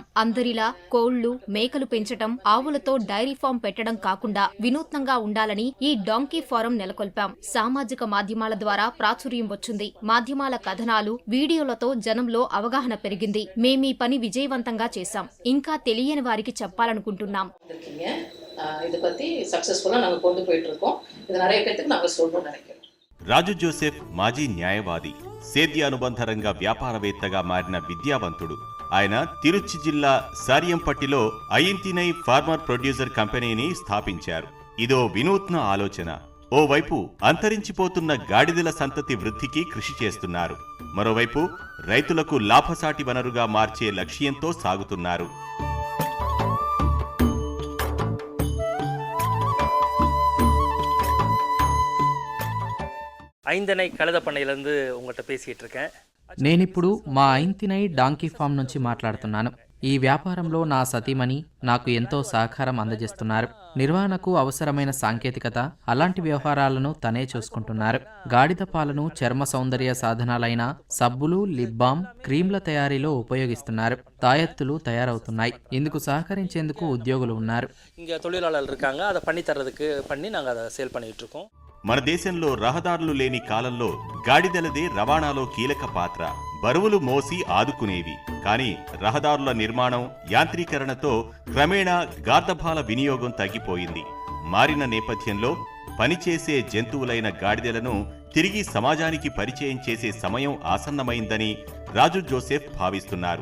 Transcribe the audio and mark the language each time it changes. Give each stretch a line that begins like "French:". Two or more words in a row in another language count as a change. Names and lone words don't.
Telugu: అందరిలా కోళ్లు, మేకలు పెంచటం, ఆవులతో
English: dairy farm
Telugu: పెట్టడం కాకుండా వినూత్నంగా ఉండాలని ఈ
English: donkey farm
Telugu: నెలకొల్పాం. సామాజిక మాధ్యమాల ద్వారా ప్రాచుర్యం వచ్చింది. మాధ్యమాల కథనాలు, వీడియోలతో జనంలో అవగాహన పెరిగింది. మేమీ పని విజయవంతంగా చేశాం. ఇంకా తెలియని వారికి చెప్పాలనుకుంటున్నాం.
Tamil: இதை பற்றி சக்ஸஸ்ஃபுல்லாக நாங்கள் கொண்டு போயிட்டு இருக்கோம். இது நிறைய பேருக்கு நாங்கள் சொல்லணும்னு நினைக்கிறோம்.
Telugu: రాజు జోసెఫ్ మాజీ న్యాయవాది, సేద్యానుబంధ రంగ వ్యాపారవేత్తగా మారిన విద్యావంతుడు. ఆయన తిరుచి జిల్లా సారియంపట్టిలో అయింతినై ఫార్మర్ ప్రొడ్యూసర్ కంపెనీని స్థాపించారు. ఇదో వినూత్న ఆలోచన. ఓవైపు అంతరించిపోతున్న గాడిదల సంతతి వృద్ధికి కృషి చేస్తున్నారు. మరోవైపు రైతులకు లాభసాటి వనరుగా మార్చే లక్ష్యంతో సాగుతున్నారు.
Tamil: ஐந்தனை கழுத பண்ணையிலேருந்து உங்கள்கிட்ட பேசிகிட்டு இருக்கேன்.
Telugu: నేనిప్పుడు మా ఐంతినై డాంకీ ఫామ్ నుంచి మాట్లాడుతున్నాను. ఈ వ్యాపారంలో నా సతీమణి నాకు ఎంతో సహకారం అందజేస్తున్నారు. నిర్వహణకు అవసరమైన సాంకేతికత, అలాంటి వ్యవహారాలను తనే చూసుకుంటున్నారు. గాడిద పాలను చర్మ సౌందర్య సాధనాలైన సబ్బులు,
English: lip balm,
Telugu: క్రీంల తయారీలో ఉపయోగిస్తున్నారు. తాయెత్తులు తయారవుతున్నాయి. ఇందుకు సహకరించేందుకు ఉద్యోగులు ఉన్నారు.
Tamil: இங்கே தொழிலாளர்கள் இருக்காங்க. அதை பண்ணி தர்றதுக்கு பண்ணி நாங்கள் அதை சேல் பண்ணிட்டு இருக்கோம்.
Telugu: మన దేశంలో రహదారులు లేని కాలంలో గాడిదలదే రవాణాలో కీలక పాత్ర. బరువులు మోసి ఆదుకునేవి. కానీ రహదారుల నిర్మాణం, యాంత్రీకరణతో క్రమేణా గార్ధపాల వినియోగం తగ్గిపోయింది. మారిన నేపథ్యంలో పనిచేసే జంతువులైన గాడిదలను తిరిగి సమాజానికి పరిచయం చేసే సమయం ఆసన్నమైందని రాజు జోసెఫ్ భావిస్తున్నారు.